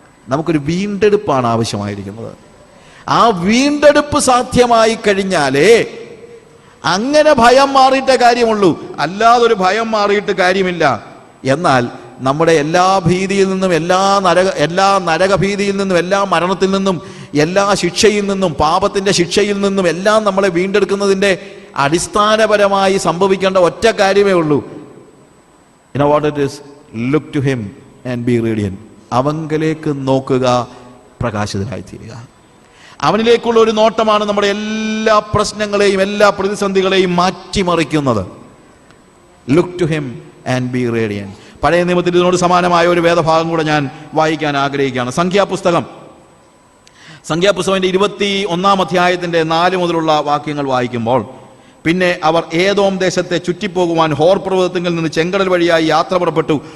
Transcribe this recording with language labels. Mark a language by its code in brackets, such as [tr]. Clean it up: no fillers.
[ml] നമുക്കൊരു വീണ്ടെടുപ്പാണ് ആവശ്യമായിരിക്കുന്നത്. ആ വീണ്ടെടുപ്പ് സാധ്യമായി കഴിഞ്ഞാലേ അങ്ങനെ ഭയം മാറിയിട്ടേ കാര്യമുള്ളൂ, അല്ലാതൊരു ഭയം മാറിയിട്ട് കാര്യമില്ല. എന്നാൽ നമ്മുടെ എല്ലാ ഭീതിയിൽ നിന്നും, എല്ലാ നരകഭീതിയിൽ നിന്നും, എല്ലാ മരണത്തിൽ നിന്നും, എല്ലാ ശിക്ഷയിൽ നിന്നും, പാപത്തിന്റെ ശിക്ഷയിൽ നിന്നും എല്ലാം നമ്മളെ വീണ്ടെടുക്കുന്നതിൻ്റെ അടിസ്ഥാനപരമായി സംഭവിക്കേണ്ട ഒറ്റ കാര്യമേ ഉള്ളൂ. [en] You know what it is? Look to him and be radiant. [ml] അവങ്കലേക്ക് നോക്കുക, പ്രകാശിതരായി തീരുക. അവനിലേക്കുള്ള ഒരു നോട്ടമാണ് നമ്മുടെ എല്ലാ പ്രശ്നങ്ങളെയും എല്ലാ പ്രതിസന്ധികളെയും മാറ്റിമറിക്കുന്നത്. [en] Look to him and be radiant. [ml] പഴയ നിയമത്തിൽ ഇതിനോട് സമാനമായ ഒരു വേദഭാഗം കൂടെ ഞാൻ വായിക്കാൻ ആഗ്രഹിക്കുകയാണ്. സംഖ്യാപുസ്തകം 21 അധ്യായത്തിന്റെ 4 മുതലുള്ള വാക്യങ്ങൾ വായിക്കുമ്പോൾ, പിന്നെ അവർ ഏദോം ദേശത്തെ ചുറ്റിപ്പോകുവാൻ ഹോർ പർവ്വതത്തിൽ നിന്ന് ചെങ്കടൽ വഴിയായി യാത്ര പുറപ്പെട്ടു.